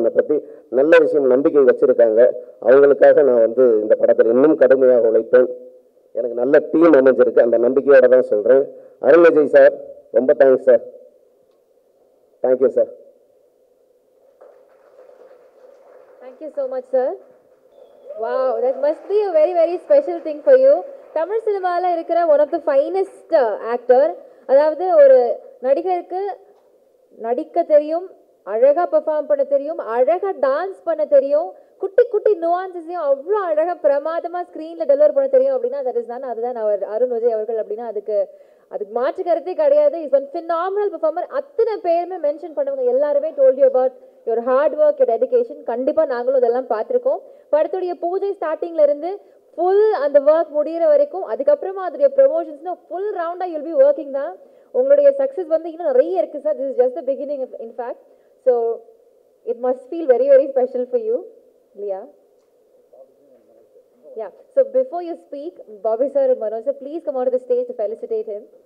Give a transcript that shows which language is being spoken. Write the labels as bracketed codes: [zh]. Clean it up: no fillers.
[ta] என்னை பற்றி நல்ல விஷயம் நம்பிக்கை வச்சுருக்காங்க, அவங்களுக்காக நான் வந்து இந்த படத்தில் இன்னும் கடுமையாக உழைப்பேன். எனக்கு நல்ல டீம் அமைஞ்சிருக்கு, அந்த நம்பிக்கையோடு தான் சொல்கிறேன். அருண் விஜய் சார், ரொம்ப thanks sir, thank you sir. [en] Thank you so much, sir. Wow, that must be a very, very special thing for you. [ta] Tamil சினிமாவில் இருக்கிற [en] One of the finest actor. [ta] அதாவது ஒரு நடிகருக்கு நடிக்க தெரியும், அழகாக பெர்ஃபார்ம் பண்ண தெரியும், அழகாக டான்ஸ் பண்ண தெரியும், குட்டி குட்டி நுவான்சஸையும் அவ்வளோ அழகாக பிரமாதமாக ஸ்க்ரீனில் டெலிவர் பண்ண தெரியும் அப்படின்னா தட் இஸ் தான், அதுதான் அவர் அருண் விஜய் அவர்கள். அப்படின்னா அதுக்கு மாற்று கருத்தே கிடையாது. [en] Is one phenomenal performer. [ta] அத்தனை பேருமே மென்ஷன் பண்ணவங்க எல்லாருமே [en] Told you about your hard work, your dedication. [ta] கண்டிப்பாக நாங்களும் இதெல்லாம் பார்த்துருக்கோம். படத்துடைய பூஜை ஸ்டார்டிங்ல இருந்து ஃபுல் அந்த ஒர்க் முடிகிற வரைக்கும், அதுக்கப்புறமா அதோடைய ப்ரமோஷன்ஸ்னு ஃபுல் ரவுண்டாக [en] you'll be working [ta] தான். உங்களுடைய சக்ஸஸ் வந்து இன்னும் நிறைய இருக்குது sir. [en] This is just the beginning in fact. So it must feel very very special for you [ta] இல்லையா? [en] Yeah. So before you speak, Bobby sir and Manoj sir, please come out to the stage to felicitate him.